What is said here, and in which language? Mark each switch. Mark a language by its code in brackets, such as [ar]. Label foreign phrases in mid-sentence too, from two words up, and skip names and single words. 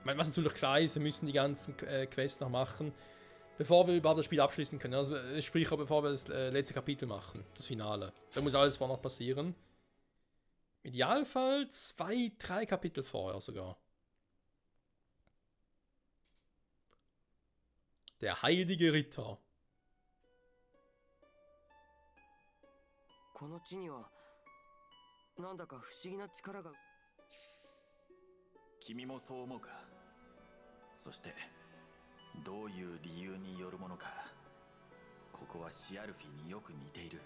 [de] Ich meine, was natürlich klar ist, wir müssen die ganzen Quests noch machen, bevor wir überhaupt das Spiel abschließen können. Also, sprich, bevor wir das letzte Kapitel machen, das Finale. Da muss alles vorher noch passieren. Im Idealfall 2, 3 Kapitel vorher sogar. Der heilige Ritter. [ja] この地にはなんだか不思議な力が。君もそう思うか。そしてどういう理由によるものか。ここはシアルフィによく似ている。